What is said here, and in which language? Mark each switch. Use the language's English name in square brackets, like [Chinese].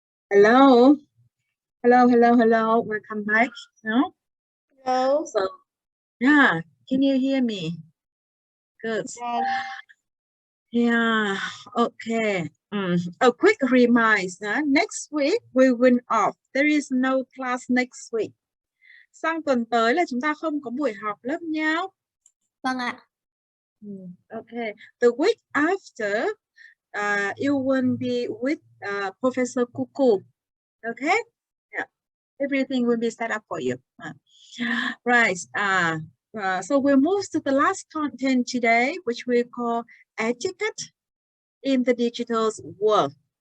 [English] Hello, hello. Welcome back. No? Hello. So, yeah, can you hear me? Good. Yeah, okay. A quick reminder, next week we will off. There is no class next week. [Vietnamese] Sang tuần tới là chúng ta không có buổi học lớp nhau. Vâng ạ. [English] Okay. The week after, you will be with Professor Kuku. Okay? Yeah. Everything will be set up for you. Right. So we'll move to the last content today, which we call etiquette in the digital world.